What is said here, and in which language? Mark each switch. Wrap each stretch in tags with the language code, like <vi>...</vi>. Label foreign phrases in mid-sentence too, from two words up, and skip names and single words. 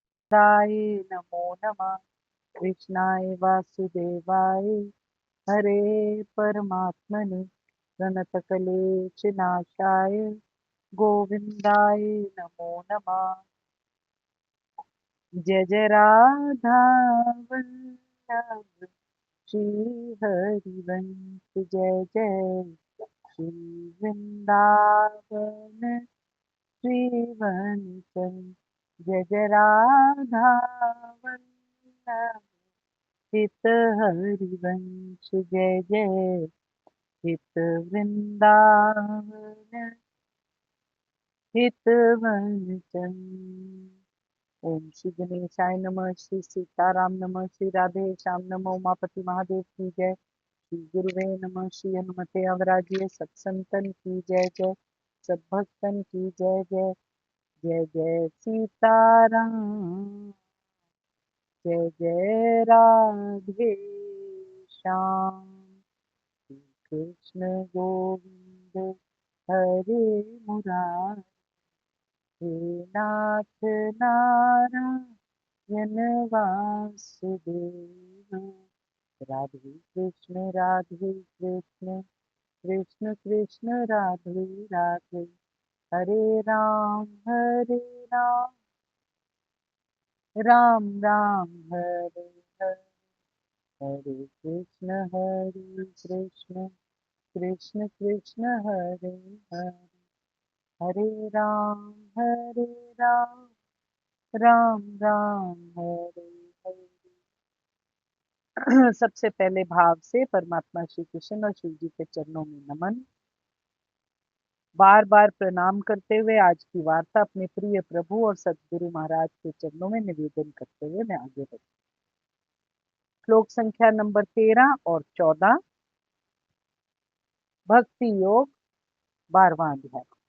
<sa>दाय नमो नमः। कृष्णाय वासुदेवाय हरे परमात्मने प्रणतकलेशनाशाय गोविन्दाय नमो नमः। जय जय राधा वल्लभ श्री हरिवंश जय जय श्री वृंदावन श्रीवंशं जय जय राधा वल्लभ हित हरिवंश जय जय हित वृंदावन हित वंशम। ओम श्री गणेशाय नमः, श्री सीताराम नमः, श्री राधे श्याम नमः,</sa> <hi>उमापति महादेव की जय।</hi> <sa>श्री गुरुवे नमः,</sa> <hi>श्री हनुमते अवराजिए सत्संतन की जय जय, सब भक्तन की जय जय।</hi> <sa>जय जय सीताराम, जय जय राधे श्याम। कृष्ण गोविंद हरे मुरारी, हे नाथ नारायण वासुदेव। राधे कृष्ण कृष्ण कृष्ण राधे राधे। हरे राम राम राम हरे हरे। हरे कृष्ण कृष्ण कृष्ण हरे हरे। हरे राम राम राम हरे हरे।</sa> <hi>सबसे पहले भाव से परमात्मा श्री कृष्ण और शिव जी के चरणों में नमन। बार बार प्रणाम करते हुए आज की वार्ता अपने प्रिय प्रभु और सदगुरु महाराज के चरणों में निवेदन करते हुए मैं आगे बढ़ी। श्लोक संख्या नंबर 13 और 14, भक्ति योग 12वां अध्याय।</hi>